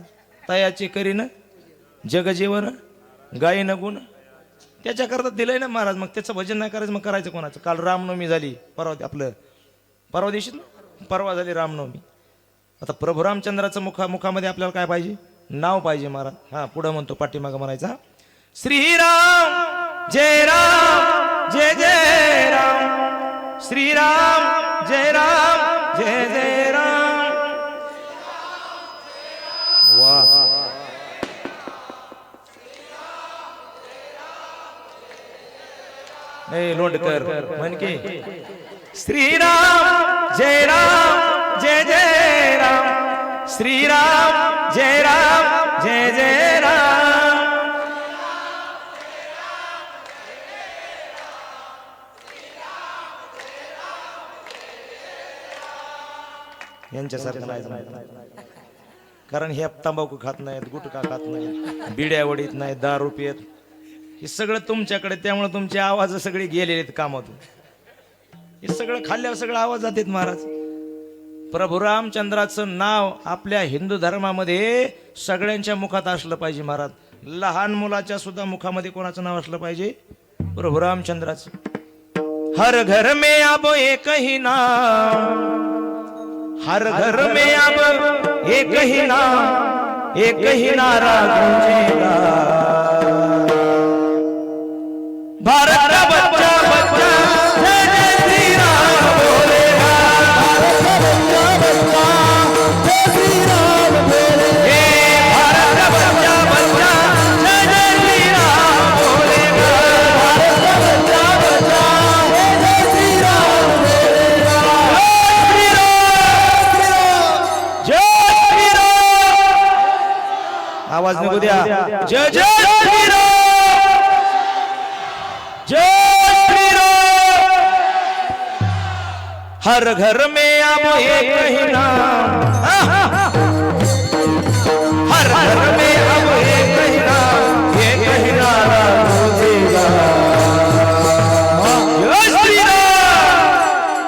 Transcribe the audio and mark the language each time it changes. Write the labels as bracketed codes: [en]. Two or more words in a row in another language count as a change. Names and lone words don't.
[mr] तयाचे करीन जग जीवन गायीन गुण, त्याच्या करता दिलंय ना महाराज. मग त्याचं भजन नाही करायचं, मग करायचं कोणाचं? काल रामनवमी झाली, परवा दिवशी परवा झाली रामनवमी. आता प्रभू रामचंद्राचं मुखामध्ये आपल्याला काय पाहिजे? नाव पाहिजे महाराज. हा पुढे म्हणतो, पाठीमागं म्हणायचा श्रीराम जय राम जय जय राम. श्रीराम जय राम जय जय राम. वाह नाही लोंडकर म्हण की श्रीराम जय राम जय जय राम. श्रीराम जय राम जय जय राम. यांच्यासारखं नाही. कारण हे तंबाखू खात नाहीत, गुटखा खात नाहीत, बिड्या वडीत नाहीत, दारू पियत. हे सगळं तुमच्याकडे, त्यामुळे तुमचे आवाज सगळे गेलेले आहेत कामातून. हे सगळं खाल्ल्यावर सगळं आवाज जातात महाराज. प्रभू रामचंद्राचं नाव आपल्या हिंदू धर्मामध्ये सगळ्यांच्या मुखात असलं पाहिजे महाराज. लहान मुलाच्या सुद्धा मुखामध्ये कोणाचं नाव असलं पाहिजे? प्रभू रामचंद्राचं. [hi] हर घर में अब एक ही नाम हर घर में अब एक ही नारा गूंजेगा, भारत का बच्चा बच्चा जय जय श्री राम बोलेगा, भारत का बच्चा बच्चा जय जय श्री राम बोलेगा, [mr] आवाज निघू द्या, [hi] जय जय श्री राम, जय श्री राम। हर घर में अब एक ही नाम, हर घर में अब एक ही नाम, एक ही नारा गूंजेगा, जय श्री राम।